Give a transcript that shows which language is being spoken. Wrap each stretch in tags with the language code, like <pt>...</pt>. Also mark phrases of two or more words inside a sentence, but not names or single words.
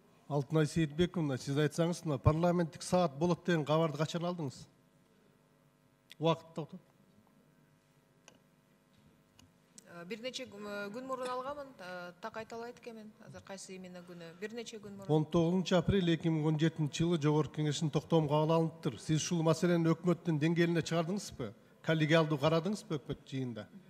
<kk>Алтынай Сейітбековна, сіз айтсаңыз, парламенттік сағат болады деген хабарды қашан алдыңыз? Уақыт тоқтат.</kk> <ky>Бир нече күн мурун алганмын, так айта албайт экенмин. Азыр кайсы именно күнү? Бир нече күн мурун. 19 апрель 2017 жылы Жогорку Кеңештин токтому кабыл алыныптыр. Сиз ушул маселени өкмөттүн деңгээлине чыгардыңызбы? Коллегиалдуу карадыңызбы өкмөт жыйында?</ky>